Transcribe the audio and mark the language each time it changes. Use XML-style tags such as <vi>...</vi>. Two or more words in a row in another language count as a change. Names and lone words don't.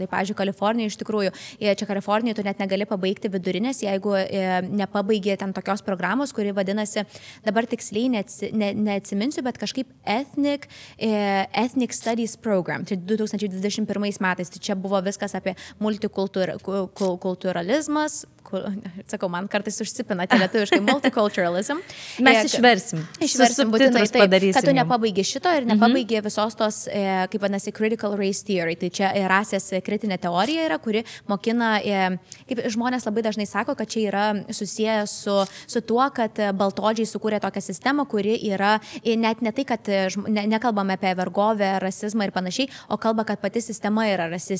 <lt>Tai, pavyzdžiui, Kalifornija iš tikrųjų, čia Kalifornijoje tu net negali pabaigti vidurinės, jeigu nepabaigė ten tokios programos, kuri vadinasi, dabar tiksliai neatsiminsiu, bet kažkaip</lt> <en>Ethnic Studies Program,</en> <lt>tai 2021 metais, tai čia buvo viskas apie multikulturalizmas, sakau, man kartais užsipina tie lietuviškai multiculturalism. Mes išversim būtinai taip, kad tu nepabaigi šito ir nepabaigi visos tos, kaip vadinasi,</lt> <en>critical race theory.</en> <lt>Tai čia rasės kritinė teorija yra, kuri mokina, kaip žmonės labai dažnai sako, kad čia yra susiję su tuo, kad baltodžiai sukūrė tokią sistemą, kuri yra, net ne tai, kad nekalbame apie vergovę, rasizmą ir panašiai, o kalba, kad pati sistema yra rasistinė.</lt>